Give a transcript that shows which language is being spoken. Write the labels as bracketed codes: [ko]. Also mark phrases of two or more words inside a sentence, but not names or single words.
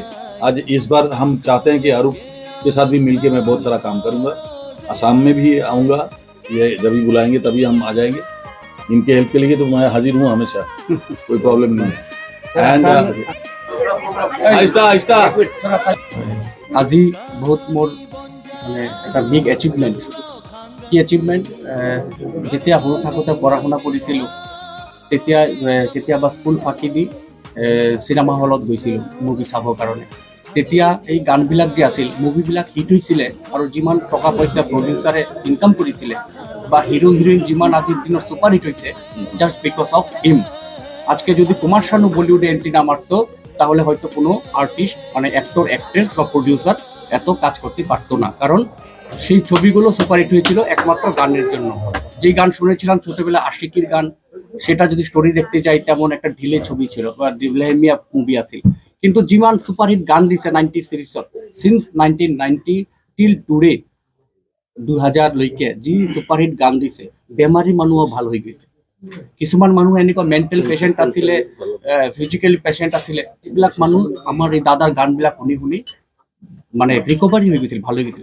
[hi] आज इस बार हम चाहते हैं कि अरूप के साथ भी मिलके मैं बहुत सारा काम करूंगा। असम में भी आऊँगा, ये जब भी बुलाएंगे तभी हम आ जाएंगे। इनके हेल्प के लिए तो मैं हाजिर हूँ हमेशा, कोई प्रॉब्लम नहीं है। एंड आहिस्ता आहिस्ता [as] আজি बहुत मोर মানে এটা [en] big achievement. [as] কি এচিভমেণ্ট? যেতিয়া সৰু থাকোঁতে পঢ়া শুনা কৰিছিলোঁ, তেতিয়া কেতিয়াবা স্কুল ফাঁকি দি চিনেমা হলত গৈছিলোঁ মুভি চাবৰ কাৰণে। তেতিয়া এই গানবিলাক যে আছিল, মুভিবিলাক হিট হৈছিলে, আৰু যিমান টকা পইচা প্ৰডিউচাৰে ইনকাম কৰিছিলে বা হিৰো হিৰোইন যিমান আজিৰ দিনত [en] super hit [as] হৈছে, [en] just because of him. [bn] আজকে যদি কুমার শানু বলিউডে এন্ট্রি না মারতো, তাহলে হয়তো কোনো আর্টিস্ট মানে [en] actor actress [bn] বা প্রডিউসার এত কাজ করতে পারতো না। কারণ সেই ছবিগুলো সুপারহিট হয়েছিল একমাত্র গানের জন্য। যেই গান শুনেছিলাম ছোটবেলা, আশিকির গান, সেটা যদি স্টোরি দেখতে যাই তেমন একটা ঢিলে ছবি ছিল বা [as] ঢিলেমিয়া মুভি আছিল। কিন্তু যিমান সুপারহিট গান দিছে 90 সিরিজত, [en] since 1990 till today 2000 [as] লৈকে যি সুপারহিট গান দিছে, বেমাৰী মানুহো ভাল হৈ গৈছে। কিছুমান মানুহ এনেকুৱা [en] mental patient [as] আছিলে, [en] physically patient [as] আছিলে, এইবিলাক মানুহ আমাৰ এই দাদাৰ গানবিলাক শুনি শুনি মানে ৰিকভাৰী হৈ গৈছিল, ভাল হৈ গৈছিল।